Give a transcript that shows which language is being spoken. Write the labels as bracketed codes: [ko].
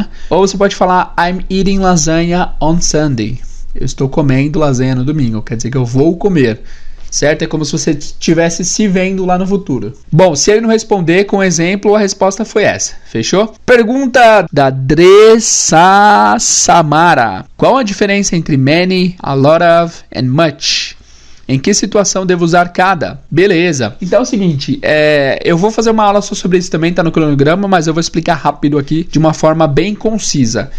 [en] Ou você pode falar, I'm eating lasagna on Sunday. [pt] Eu estou comendo lasanha no domingo, quer dizer que eu vou comer. Certo? É como se você estivesse se vendo lá no futuro. Bom, se ele não responder com exemplo, a resposta foi essa. Fechou? Pergunta da Dressa Samara. Qual a diferença entre many, a lot of and much? Em que situação devo usar cada? Beleza. Então é o seguinte, eu vou fazer uma aula só sobre isso também, tá no cronograma, mas eu vou explicar rápido aqui de uma forma bem concisa.